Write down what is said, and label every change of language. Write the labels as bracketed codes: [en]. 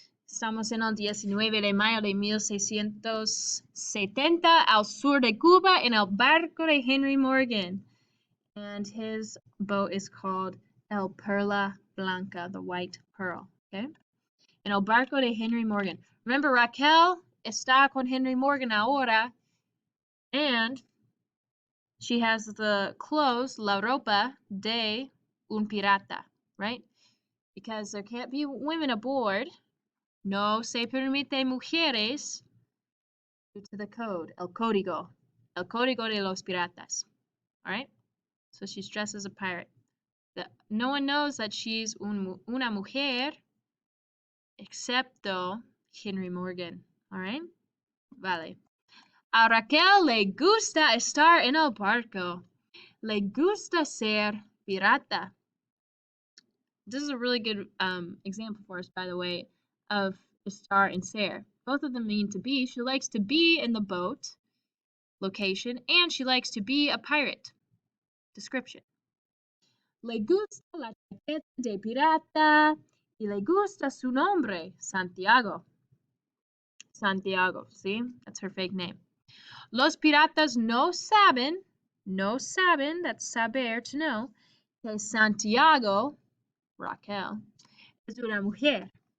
[es] Estamos en el 19 de mayo de 1670 al sur de Cuba en el barco de Henry Morgan. [en] And his boat is called El Perla Blanca, the White Pearl. Okay? [es] En el barco de Henry Morgan. [en] Remember, [es] Raquel está con Henry Morgan ahora, [en] and she has the clothes, [es] la ropa de un pirata, [en] right? Because there can't be women aboard. [es] No se permite mujeres [en] due to the code, [es] el código de los piratas. [en] All right? So she's dressed as a pirate. No one knows that she's [es] una mujer excepto [en] Henry Morgan. All right? Vale. [es] A Raquel le gusta estar en el barco. Le gusta ser pirata. [en] This is a really good example for us, by the way, of estar and ser. Both of them mean to be. She likes to be in the boat location, and she likes to be a pirate. [es] Description. Le gusta la chaqueta de pirata y le gusta su nombre, Santiago. [en] Santiago, see? That's her fake name. [es] Los piratas no saben, [en] that's saber, to know, [es] que [en] Santiago, Raquel, [es] es una mujer.